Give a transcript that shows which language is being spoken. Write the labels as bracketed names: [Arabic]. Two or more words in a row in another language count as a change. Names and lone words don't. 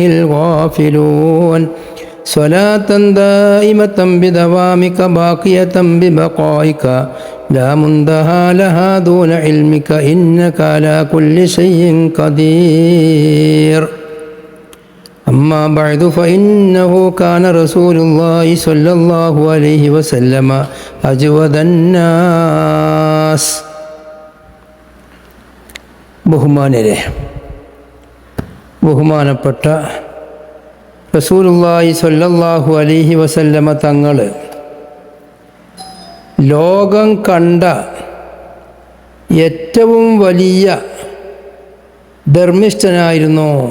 [Arabic] الغافلون صلاة دائمة بدوامك باقية ببقائك لا منتهى لها دون علمك إنك على كل شيء قدير أما بعد فإنه كان رسول الله صلى الله عليه وسلم أجود الناس [Malayalam] ബഹുമാനപ്പെട്ട റസൂലുള്ളാഹി [Arabic] صلى الله عليه وسلم [Malayalam] തങ്ങൾ ലോകം കണ്ട ഏറ്റവും വലിയ ധർമ്മിഷ്ഠനായിരുന്നു.